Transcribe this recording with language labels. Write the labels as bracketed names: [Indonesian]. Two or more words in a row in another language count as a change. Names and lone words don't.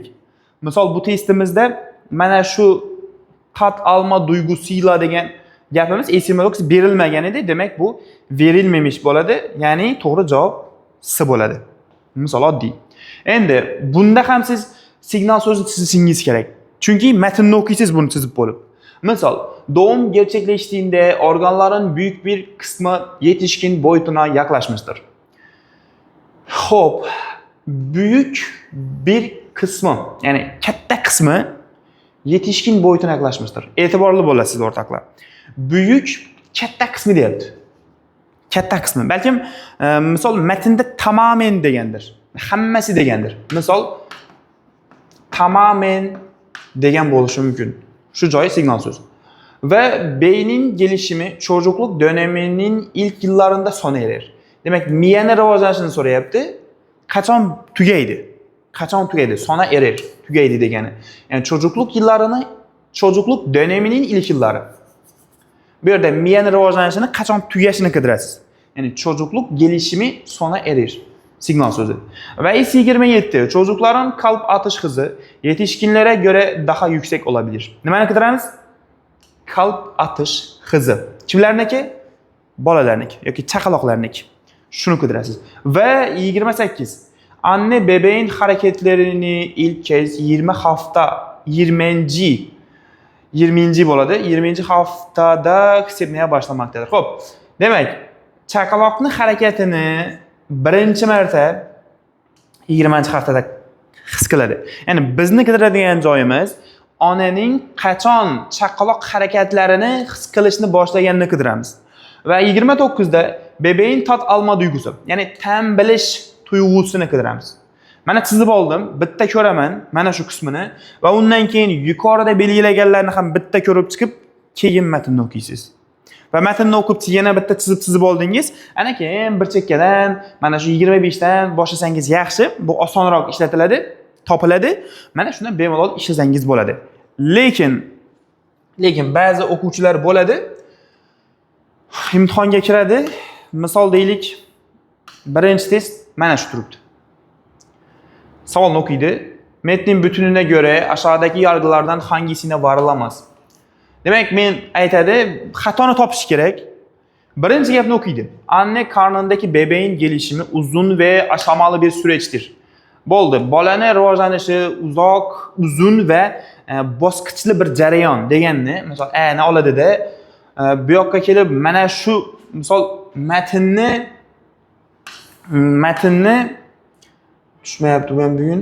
[Uzbek] Misol bu testimizda mana shu [Turkish] tat alma duygusuyla [Uzbek] degan gapimiz esimda berilmagan edi, demak bu verilmamiş bo'ladi. Ya'ni to'g'ri javob C bo'ladi. Misol oddiy. Endi bunda ham siz signal so'zni chizishingiz kerak. Chunki matnni o'qiysiz buni chizib bo'lib. Misol, [Turkish] doğum gerçekleştiğinde organların büyük bir kısmı yetişkin boyutuna yaklaşmıştır. Hop, büyük bir kısmı, yani katta kısmı yetişkin boyutuna yaklaşmıştır. [Uzbek] E'tiborli bo'lasiz o'rtoqlar. Büyük katta kısmı deyapti. Katta kısmı. Belki misol matnda tamamen degandir. Hammasi degandir. Misol tamamen degan bo'lishi mumkin. Şu joyi signal söz. [Turkish] Ve beynin gelişimi çocukluk döneminin ilk yıllarında sona erer. [Uzbek] Demek miyani rivojlanishini so'rayapti. Qachon tugaydi? [Turkish] Sona erer, [Uzbek] tugaydi degani. [Turkish] Yani çocukluk döneminin ilk yılları. [Uzbek] Bu yerda miyani rivojlanishini qachon tugashini qidirasiz. [Turkish] Yani çocukluk gelişimi sona erer. Signal sözü. Ve S27 çocukların kalp atış hızı yetişkinlere göre daha yüksek olabilir. [Uzbek] Nimani qidiramiz? [Turkish] Kalp atış hızı. [Uzbek] Kimlarniki? Bolalarniki yoki chaqaloqlarniki. Shuni qidirasiz. [Turkish] Ve 28 anne bebeğin hareketlerini ilk kez 20 bo'ladi. 20 haftada hissetmeye başlamaktadır. [Uzbek] Hop. Demek chaqaloqning harakatini birinchi marta 20-haftada his qiladi. Ya'ni bizni qidiradigan joyimiz onaning qachon chaqaloq harakatlarini his qilishni boshlaganini qidiramiz. Va 29da [Turkish] bebeğin tat alma duygusu, [Uzbek] ya'ni ta'm bilish tuyg'usini qidiramiz. Mana chizib oldim, bitta ko'raman mana shu qismini va undan keyin yuqorida belgilaganlarni ham bitta ko'rib chiqib, keyin matnni o'qiysiz. Va matnni o'qib yana bitta chizib oldingiz, ana keyin bir chekkadan mana shu 25dan boshlasangiz yaxshi, bu osonroq ishlatiladi, topiladi. Mana shundan bemalol ishlasangiz bo'ladi. Lekin ba'zi o'quvchilar bo'ladi, imtihonga kiradi. Misol deylik, birinchi test mana shu turibdi. Savolni o'qiydi. [Turkish] Metnin bütününe göre aşağıdaki yargılardan hangisine varılamaz? [Uzbek] Demek men aytadi, xatoni topish kerak. Birinchi gapni o'qiydi. [Turkish] Anne karnındaki bebeğin gelişimi uzun ve aşamalı bir süreçtir. [Uzbek] Bo'ldi. Bolani rivojlanishi uzun ve bosqichli bir jarayon deganni, misol ne oladida bu yoqqa kelib mana shu misol matnni tushmayapti men bugun.